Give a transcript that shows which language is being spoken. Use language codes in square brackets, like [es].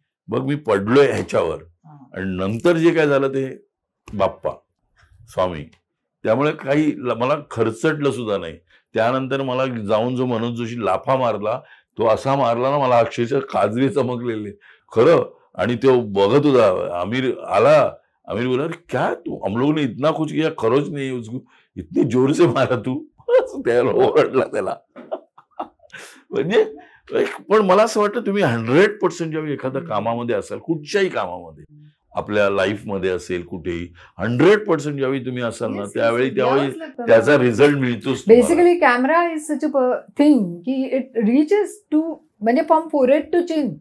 [mr] मग मी पडलोय ह्याच्यावर. आणि नंतर जे काय झालं ते बाप्पा स्वामी, त्यामुळे काही मला खर्चटलं सुद्धा नाही. त्यानंतर मला जाऊन जो मनोज जोशी लाफा मारला, तो असा मारला ना, मला अक्षरशः काजवे चमकलेले खरं. आणि तो बघत होता, आमिर आला. [hi] आमिर बोला, अरे क्या तू, हम लोग ने इतना कुछ किया, खरोच नाही उसको, इतनी जोर से मारा तू. [mr] त्याला ओरडला त्याला. म्हणजे पण मला असं वाटतं तुम्ही 100% जेव्हा एखाद्या कामामध्ये असाल, कुठच्याही कामामध्ये, आपल्या लाईफमध्ये असेल कुठेही, 100% ज्यावेळी तुम्ही असाल ना, त्यावेळी त्याचा रिझल्ट मिळतोच. [en] Basically camera is such a thing की it reaches to, म्हणजे from forehead to chin.